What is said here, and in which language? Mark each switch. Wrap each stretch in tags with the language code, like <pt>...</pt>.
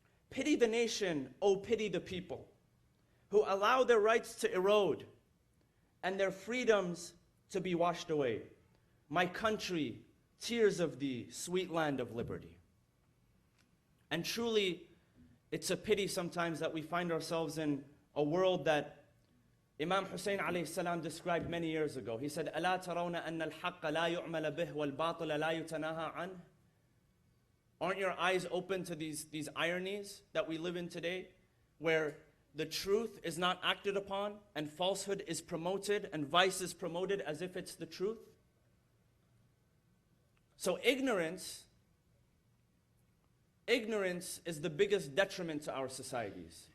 <en>Pity the nation, oh pity the people, who allow their rights to erode and their freedoms to be washed away. My country, tears of thee, sweet land of liberty. And truly, it's a pity sometimes that we find ourselves in a world that Imam Hussein alayhi salam described many years ago. He said,</en> <ar>أَلَا تَرَوْنَ أَنَّ الْحَقَّ لَا يُعْمَلَ بِهِ وَالْبَاطِلَ لَا يُتَنَاهَى عَنْهُ.</ar> <en>Aren't your eyes open to these ironies that we live in today, where the truth is not acted upon and falsehood is promoted and vice is promoted as if it's the truth? So ignorance is the biggest detriment to our societies.</en>